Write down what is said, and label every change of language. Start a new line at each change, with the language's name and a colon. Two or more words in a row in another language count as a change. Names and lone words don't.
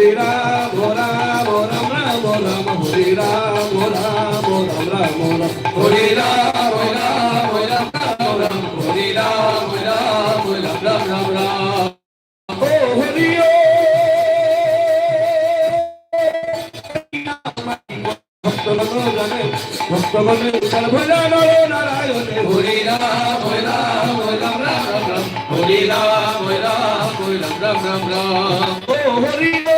Sanskrit: Hare Ram Ram Ram Ram Ram Hare Ram Ram Ram Ram Ram Hare Ram Ram Ram Ram Ram Hare Ram Ram Ram Ram Ram Oh Hari
Bangla: ভক্তগণে সর্বদা নারায়ণ হরি রাম রাম রাম রাম রাম হরি রাম রাম রাম রাম রাম ও হরি